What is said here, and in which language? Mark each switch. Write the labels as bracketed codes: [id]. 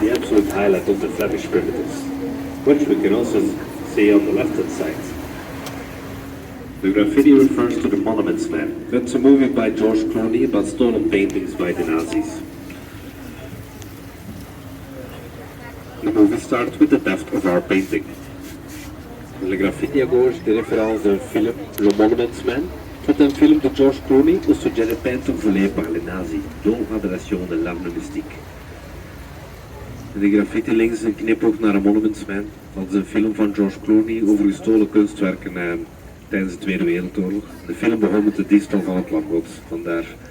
[en] The absolute highlight of the Flemish primitives, which we can also see on the left hand side. The graffiti refers to The Monuments Man. That's a movie by George Clooney about stolen paintings by the Nazis. The movie starts with the theft of our painting. [fr] Le graffiti à gauche des références d'un film, Le Monuments Man. C'est un film de George Clooney au sujet de peintures volées par les nazis, dont Adoration de l'arbre mystique. [nl] De graffiti links is een knipoog naar The Monuments Man. Dat is een film van George Clooney over gestolen kunstwerken tijdens de Tweede Wereldoorlog. De film begon met de diefstal van het Lam Gods, vandaar.